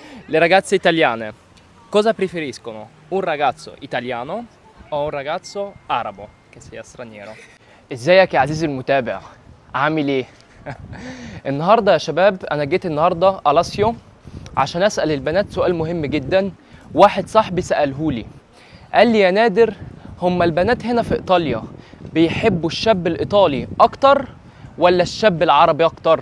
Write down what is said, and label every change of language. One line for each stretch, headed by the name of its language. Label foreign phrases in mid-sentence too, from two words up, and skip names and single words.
Italian: Le ragazze italiane cosa preferiscono? Un ragazzo italiano o un ragazzo arabo che sia straniero؟
Arabic: ازيك يا عزيزي المتابع؟ عامل ايه؟ النهارده يا شباب انا جيت النهارده ألاسيو عشان اسال البنات سؤال مهم جدا. واحد صاحبي سالهولي قال لي يا نادر، هما البنات هنا في ايطاليا بيحبوا الشاب الايطالي اكتر ولا الشاب العربي اكتر؟